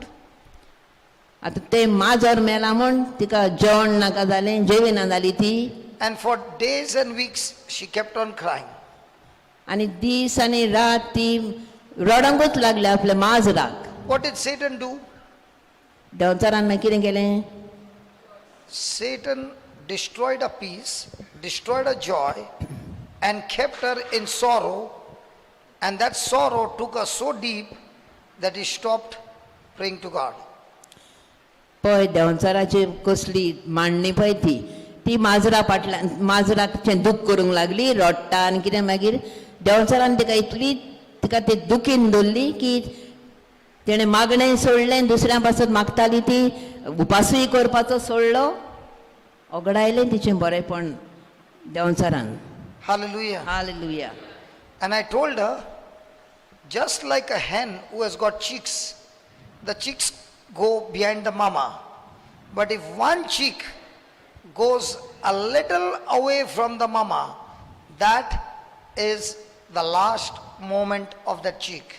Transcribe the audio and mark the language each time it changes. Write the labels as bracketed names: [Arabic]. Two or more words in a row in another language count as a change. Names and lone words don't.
[Konkani] आतां ते माजर मेला म्हण तिका जेवण नाका जालें जेविना जाली ती [English] And for days and weeks, she kept on crying. [Konkani] आनी दीस आनी रात ती रडोंकूच लागली आपल्या माजराक. [English] What did Satan do? [Konkani] देंवचारान मागीर कितें केलें? [English] Satan destroyed her peace, destroyed her joy, and kept her in sorrow. And that sorrow took her so deep that he stopped praying to God. [Konkani] पळय देंवचाराची कसली मांडणी पळय ती माजरा फाटल्यान माजराचें दूख करूंक लागली रडटा आनी कितें मागीर देंवचारान तिका इतली तिका ती दुखीन दवरली की तेणें मागणें सोडलें दुसऱ्या पासत मागताली ती उपासूय करपाचो सोडलो ओगडायलें तिचें बरेंपण देंवचारान. [English] Hallelujah. [Konkani] हालेलुया. [English] And I told her, just like a hen who has got chicks, the chicks go behind the mama. But if one chick goes a little away from the mama, that is the last moment of that chick.